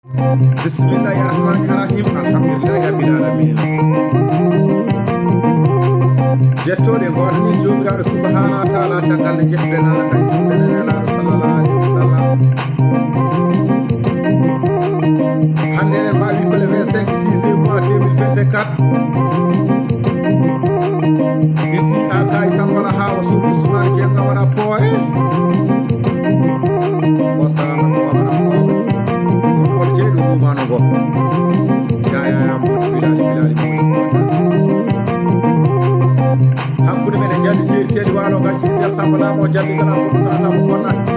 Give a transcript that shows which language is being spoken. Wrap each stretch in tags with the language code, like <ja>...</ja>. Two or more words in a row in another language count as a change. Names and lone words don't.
<ar>بسم الله الرحمن الرحيم. الحمد لله رب العالمين.</ar> <ff>Jettoɗe, goto ni jomiraɗo</ff> <ar>سبحانه وتعالى,</ar> <ff>caggal nde jettuɗen Allah, kadi jumɗen e Nelaɗo</ff> <ar>صلى الله عليه وسلم.</ar> <ff>Hande eɗen mbawi ko le vingt-cinq sixième mois deux mille vingt et quatre.</ff> <fr>Ici à</fr> <ff>Kaye Sambala, ha wa Sourou Soumare Dieng, waɗa pooye.</ff> <ar>السلام عليكم ورحمة الله.</ar> <ff>Ko hol jeyɗo rumano ngo? Ya, ya, ya, Modou Bilali, Bilali, Modou, Modou. Hakkude men e Jalli Jeeri Teddy Walo, ga Sidi Dial Samba Lamo, Jalli Gala, Modou Sanata, ko bonna.</ff>